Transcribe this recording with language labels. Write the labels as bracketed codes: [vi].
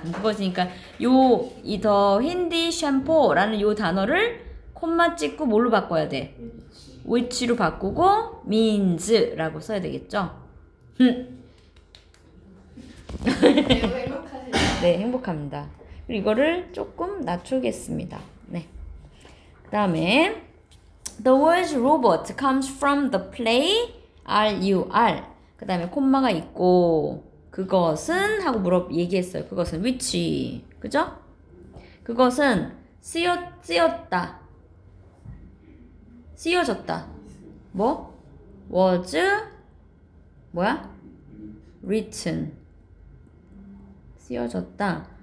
[ko] 그럼 그것이니까 이 더 힌디 샴포라는 요 단어를 콤마 찍고 뭘로 바꿔야 돼? which로 바꾸고 means라고 써야 되겠죠? 매우 행복하시네요. 네, 행복합니다. 그리고 이거를 조금 낮추겠습니다. 네. [en] 그 다음에 The word robot comes from the play R-U-R. [ko] 그 다음에 콤마가 있고 그것은 하고 얘기했어요. 그것은 which. 그죠? 그것은 쓰여졌다. 뭐? was 뭐야? written. 쓰여졌다.